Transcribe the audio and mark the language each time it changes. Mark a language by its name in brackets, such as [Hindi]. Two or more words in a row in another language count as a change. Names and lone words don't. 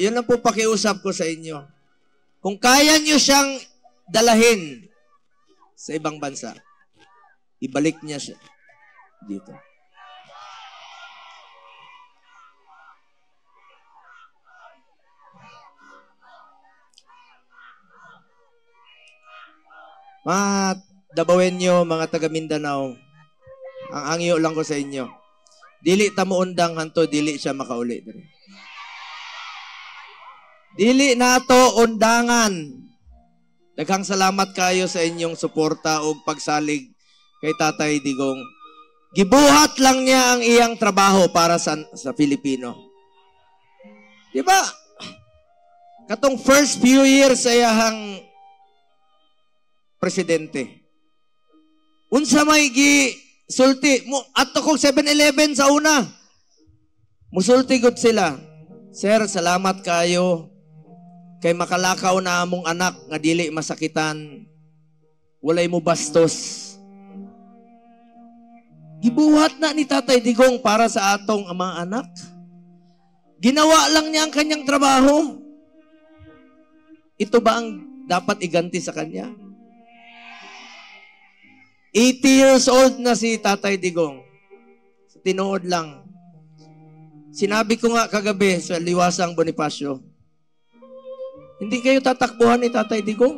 [Filipino] Yun lang po pakiusap ko sa inyo. Kung kaya niyo siyang dalahin sa ibang bansa, ibalik niya siya dito. [Cebuano] Mga Dabawenyo, mga taga Mindanao, ang angyo lang ko sa inyo. Dili ta mo undang hanto, dili siya makauli diri. Dili nato undangan. Daghang salamat kayo sa inyong suporta o pagsalig kay Tatay Digong. Gibuhat lang niya ang iyang trabaho para sa Pilipino. Di ba? Katong [English] first few years [Cebuano] sa iyang presidente. Unsa may sulti mo ato kog 7-Eleven sa una. Musulti gud sila. Sir, salamat kayo kay makalakaw na among anak nga dili masakitan. Walay mo bastos. Gibuhat na ni Tatay Digong para sa atong mga anak. [Filipino] Ginawa lang niya ang kanyang trabaho. Ito ba ang dapat iganti sa kanya? 80 [English] years old [Filipino] na si Tatay Digong. [Cebuano] Tinuod lang. [Filipino] Sinabi ko nga kagabi sa Liwasang Bonifacio, hindi kayo tatakbuhan ni Tatay Digong.